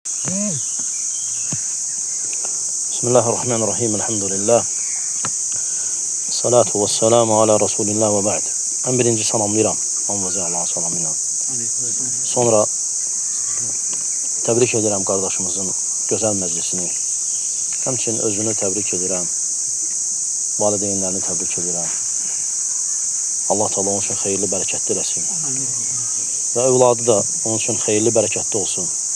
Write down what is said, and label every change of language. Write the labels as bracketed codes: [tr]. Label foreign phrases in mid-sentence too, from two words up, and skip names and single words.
[ar] Bismillahirrahmanirrahim. Elhamdülillah. صلاة و سلام على رسول الله و بعد. [az] En birinci salamlayıram. Allah'a Allah'ın salamıyla. Sonra təbrik edirəm qardaşımızın gözəl məclisini. Həmçinin özünü təbrik edirəm. Valideynlərini təbrik edirəm. Allah Teala onun üçün xeyirli, bərəkətli eləsin. Və övladı da onun üçün xeyirli, bərəkətli olsun.